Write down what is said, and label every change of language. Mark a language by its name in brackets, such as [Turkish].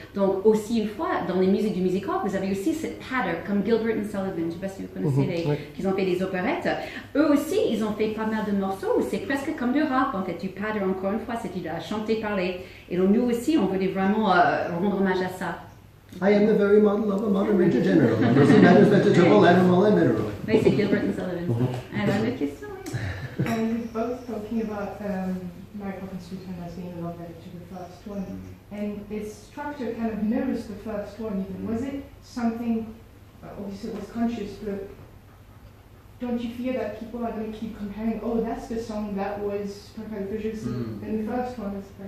[French] Donc aussi une fois dans les musiques du music hall, vous avez aussi cette patter comme Gilbert and Sullivan, je ne sais pas si vous connaissez qu'ils ont fait des opérettes. Eux aussi ils ont fait pas mal de morceaux où c'est presque comme du rap en fait, du patter encore une fois, c'est du chanter, parler. Et donc nous aussi on voulait vraiment rendre hommage à ça. [English] I am the very model of a modern major general. Person matters vegetable, animal and mineral. [French] Oui, c'est Gilbert and Sullivan. Alors, une autre question, oui. [English] You're both talking about Mary Poppins Constitution as being a love letter to the first one, and its structure kind of mirrors the first one even. Was it something, obviously it was conscious, but don't you fear that people are going to keep comparing, oh, that's the song that was Prejudice in the first one?